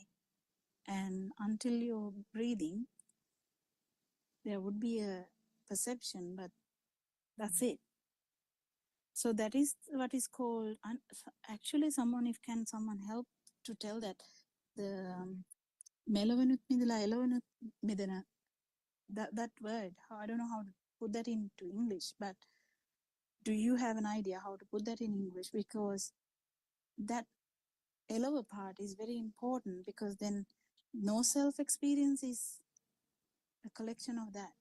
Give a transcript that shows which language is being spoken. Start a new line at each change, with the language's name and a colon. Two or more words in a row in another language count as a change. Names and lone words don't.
English: And until you're breathing, there would be a perception, but that's it. So that is what is called, actually someone help to tell that the melavanut midala elavanut midana, that word, I don't know how to put that into English, but do you have an idea how to put that in English? Because that lower part is very important, because then no self experience is a collection of that.